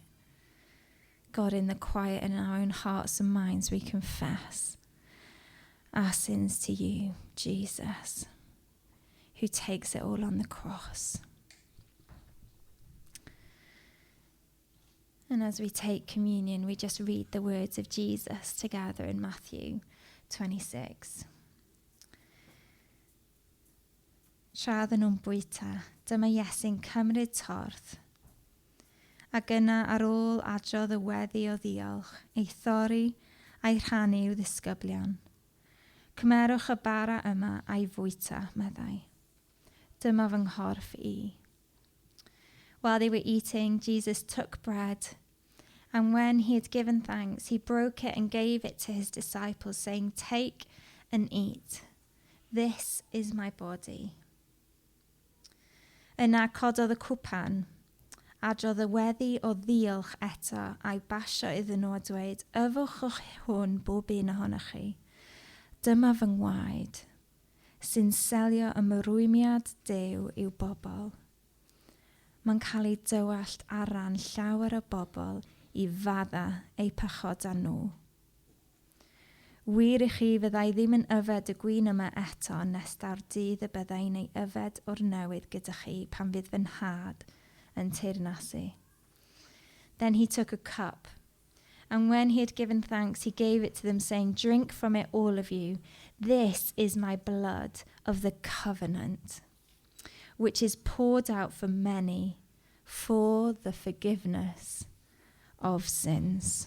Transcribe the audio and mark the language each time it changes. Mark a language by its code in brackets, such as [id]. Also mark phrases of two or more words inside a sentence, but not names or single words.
[en] God, in the quiet in our own hearts and minds, we confess our sins to you, Jesus, who takes it all on the cross. And as we take communion, we just read the words of Jesus together in Matthew 26. [cy] Tradd yn nhw'n bwyta, dyma Iesu'n cymryd torth, ac yna ar ôl adrodd y weddi o ddiolch, ei thorri a'i rhannu i'w ddisgyblion. Cymerwch y bara yma a'i fwyta, meddai. Dyma fy nghorff I. [en] While they were eating, Jesus took bread, and when he had given thanks, he broke it and gave it to his disciples, saying, "Take and eat. This is my body." [cy] Yna cododd y cwpan, Adrodd y weddi o ddiolch eto a'i basio iddyn nhw a dweud, yfwch hwn bob un ohonoch chi. Dyma fy ngwaed, sy'n selio ymrwymiad Duw i'w bobl. Mae'n cael ei dywallt ar ran llawer o bobl i fadda eu pechoda nhw. Wir i chi fyddai ddim yn yfed y gwin yma eto nes daw'r dydd y byddai'n ei yfed o'r newydd gyda chi pan fydd fy nhad yn teyrnasu. [en] Then he took a cup, and when he had given thanks, he gave it to them, saying, drink from it, all of you. This is my blood of the covenant, which is poured out for many for the forgiveness of sins.